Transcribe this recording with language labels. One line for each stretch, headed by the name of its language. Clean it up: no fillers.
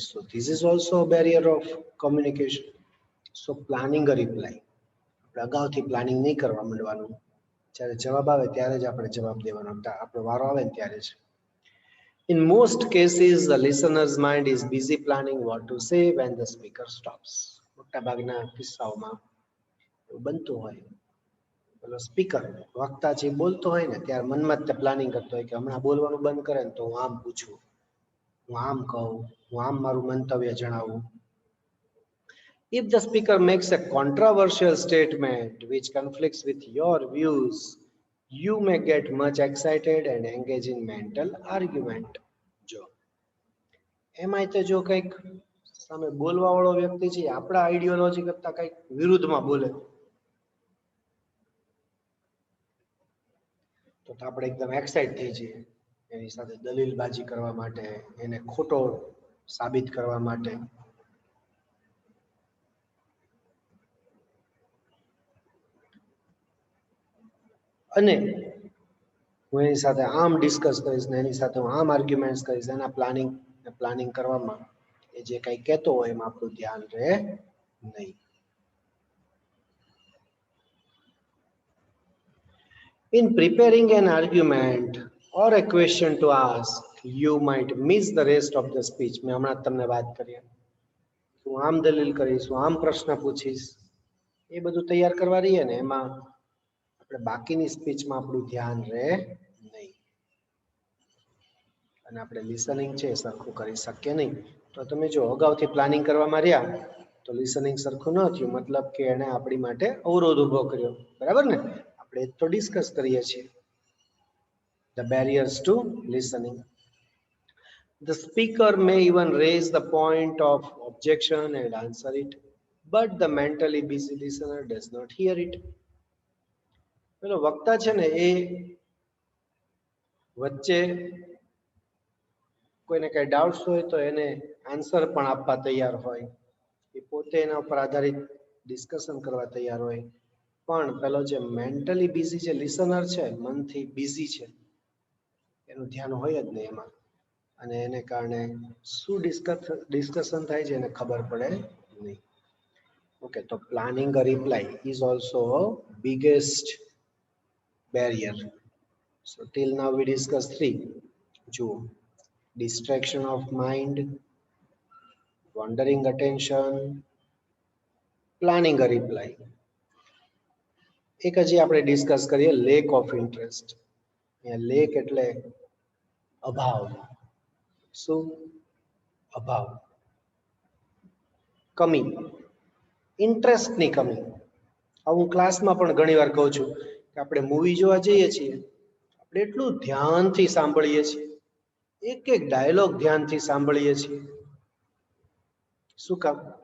English: So this is also a barrier of communication. So planning a reply.
Gujarati: આપણે અગાઉથી planning નહીં કરવા માંડવાનું, જ્યારે જવાબ આવે ત્યારે જ આપણે જવાબ દેવાનો, આપણો વારો આવે ને ત્યારે જ.
English: In most cases, the listener's mind is busy planning what to say when the speaker stops.
Gujarati: મોટા ભાગના કિસ્સાઓમાં એવું બનતું હોય, પેલો સ્પીકર વક્તા જે બોલતો હોય ને ત્યારે મનમાં જ તે પ્લાનિંગ કરતો હોય કે હમણાં બોલવાનું બંધ કરે ને તો હું આમ પૂછું, હું આમ કહું, હું આમ મારું મંતવ્ય જણાવું.
English: If the speaker makes a controversial statement which conflicts with your views, you may get much excited and engage in mental argument.
Gujarati: જો એમાંય તો જો કંઈક સામે બોલવા વાળો વ્યક્તિ છે આપણા આઈડિયોલોજી કરતા કંઈક વિરુદ્ધમાં બોલે તો આપણે એકદમ એક્સાઇટ થઈ જઈએ, એની સાથે દલીલબાજી કરવા માટે, એને ખોટો સાબિત કરવા માટે. અને હું એની સાથે આમ ડિસ્કસ કરીશ ને એની સાથે હું આમ આર્ગ્યુમેન્ટ્સ કરીશ, એના પ્લાનિંગ કરવામાં એ જે કંઈ કહેતો હોય એમાં આપણું ધ્યાન રહે નહીં.
English: In preparing an argument or a question to ask, you might miss the rest of the speech.
Gujarati: મેં હમણાં તમને વાત કરી, હું આમ દલીલ કરીશ, હું આમ પ્રશ્ન પૂછીશ, એ બધું તૈયાર કરવા રહીએ ને એમાં આપણે બાકીની સ્પીચમાં આપણું ધ્યાન રહે નહીં અને આપણે લિસનિંગ છે એ સરખું કરી શકીએ નહીં. તો તમે જો અગાઉથી પ્લાનિંગ કરવામાં રહ્યા તો લિસનિંગ સરખું ન થયું, મતલબ કે એને આપણી માટે અવરોધ ઉભો કર્યો, બરાબર ને? આપણે તો ડિસ્કસ કરીએ છીએ
English: the barriers to listening. The speaker may even raise the point of objection and answer it, but the mentally busy listener does not hear it.
Gujarati: પેલો વક્તા છે ને એ વચ્ચે કોઈને કઈ ડાઉટ્સ હોય તો એને આન્સર પણ આપવા તૈયાર હોય, એ પોતે એના ઉપર આધારિત ડિસ્કશન કરવા તૈયાર હોય, પણ પેલો જે મેન્ટલી બિઝી જે લિસનર છે, મનથી બિઝી છે, એનું ધ્યાન હોય જ નહીં એમાં, અને એને કારણે શું ડિસ્કશન થાય છે એને ખબર પડે નહીં.
English: Okay, તો planning a reply is also biggest barrier. So till now we discussed 3.
Gujarati: જુઓ,
English: distraction of mind, wandering attention, planning a reply.
Gujarati: એક હજી આપણે ડિસ્કસ કરીએ લેક ઓફ ઇન્ટરેસ્ટ. લેક એટલે અભાવ. શું? અભાવ, કમી, ઇન્ટરેસ્ટની કમી. હું ક્લાસમાં પણ ઘણી વાર કહું છું કે આપણે મૂવી જોવા જઈએ છીએ, આપણે એટલું ધ્યાનથી સાંભળીએ છીએ, એક એક ડાયલોગ ધ્યાનથી સાંભળીએ છીએ. શું કામ?